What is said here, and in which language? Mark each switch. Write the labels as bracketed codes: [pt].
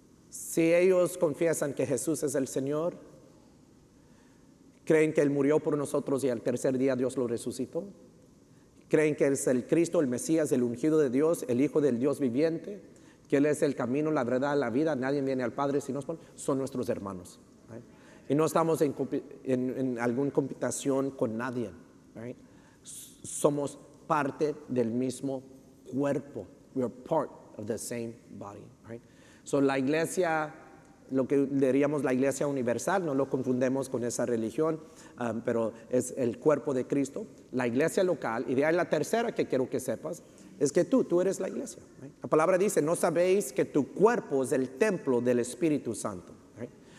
[es] Si ellos confiesan que Jesús es el Señor, creen que Él murió por nosotros y al tercer día Dios lo resucitó, creen que Él es el Cristo, el Mesías, el ungido de Dios, el Hijo del Dios viviente, que Él es el camino, la verdad, la vida, nadie viene al Padre si no es por Él, son nuestros hermanos. [en] Right? [es] Y no estamos en alguna competición con nadie. [en] Right? [es] Somos parte del mismo cuerpo. [en] We are part of the same body. Right? [es] So la iglesia, lo que diríamos la iglesia universal, no lo confundemos con esa religión, pero es el cuerpo de Cristo. La iglesia local, y de ahí la tercera que quiero que sepas, es que tú eres la iglesia. [en] Right? [es] La palabra dice, ¿no sabéis que tu cuerpo es el templo del Espíritu Santo? [en] Right?